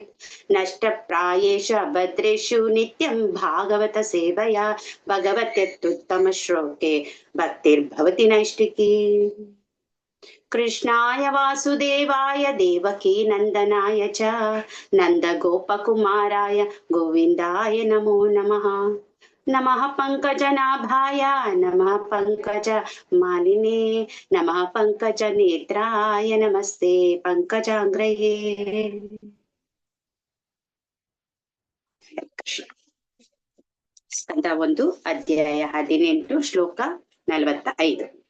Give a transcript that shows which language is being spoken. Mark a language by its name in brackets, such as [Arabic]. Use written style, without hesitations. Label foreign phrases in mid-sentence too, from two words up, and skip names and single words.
[Sanskrit] ನಷ್ಟಪ್ರಾಯೇಷ ಭದ್ರೇಷು ನಿತ್ಯಂ ಭಾಗವತ ಸೇವಯಾ ಭಗವತ್ಯುತ್ತಮ ಶ್ಲೋಕೆ ಭಕ್ತಿರ್ಭವತಿ ನೈಷ್ಠಿಕಿ. ಕೃಷ್ಣಾಯ ವಾಸುದೇವಾಯ ದೇವಕೀ ನಂದನಾಯ ಚ ನಂದ ಗೋಪಕುಮಾರಾಯ ಗೋವಿಂದಾಯ ನಮೋ ನಮಃ. ನಮಃ ಪಂಕಜನಾಭಾಯ ನಮಃ ಪಂಕಜ ಮಾಲಿನೇ ನಮಃ ಪಂಕಜ ನೇತ್ರಾಯ ನಮಸ್ತೆ ಪಂಕಜಾಂಗ್ರಯೇ. ಸ್ಕಂದ 1 ಅಧ್ಯಾಯ 18 ಶ್ಲೋಕ 45.